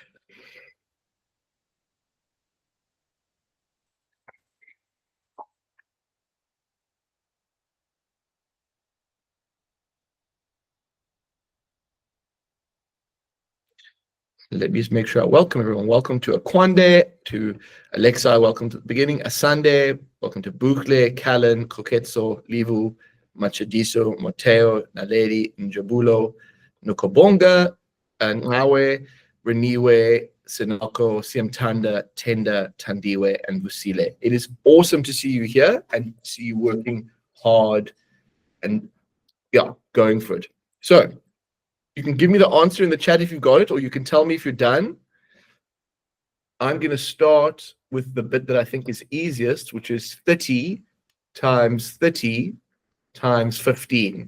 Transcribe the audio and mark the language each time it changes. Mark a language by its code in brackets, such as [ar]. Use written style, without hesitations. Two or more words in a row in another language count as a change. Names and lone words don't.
[en] Let me just make sure I welcome everyone. Welcome to Akwande, to Alexa, welcome to the beginning, Asande, welcome to Bukle, Callan, Koketso, Livu, Machadiso, Mateo, Naledi, Njabulo, Nukobonga, Nawe, Reniwe, Sinako, Siamtanda, Tenda, Tandiwe, and Busile. It is awesome to see you here and see you working hard and going for it. So you can give me the answer in the chat if you've got it, or you can tell me if you're done. I'm going to start with the bit that I think is easiest, which is 30 times 30 times 15.